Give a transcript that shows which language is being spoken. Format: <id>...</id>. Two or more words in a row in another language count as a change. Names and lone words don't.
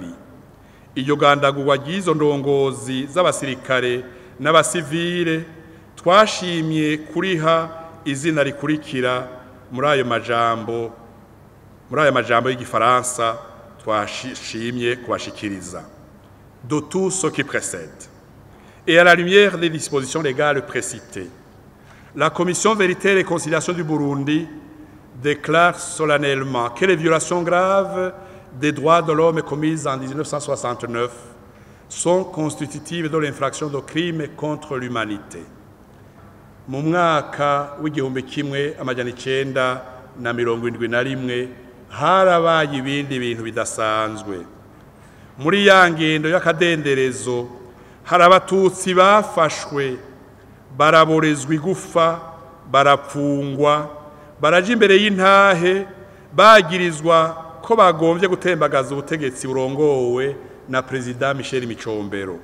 <rn>Iyo gandagurwa ry'izo ndongozi z'abasirikare n'abasivile twashimye kuriha izina rikurikira muri ayo majambo y'igifaransa twashimye kubashikiriza:</rn> <fr>de tout ce qui précède et à la lumière des dispositions légales précitées, la Commission Vérité et Réconciliation du Burundi déclare solennellement que les violations graves des droits de l'homme commises en 1969 sont constitutives de l'infraction de crimes contre l'humanité.</fr> <rn>Mu mwaka w'igihumbi kimwe amajana 1971 harabaye ibindi bintu bidasanzwe. Muri ya ngendo y'akadenderezo hari abatutsi bafashwe, baraborezwa igufa, barapfungwa, baraja imbere y'intahe bagirizwa ko bagombye gutembagaza ubutegetsi burongowe na Perezida Michel Micombero.</rn>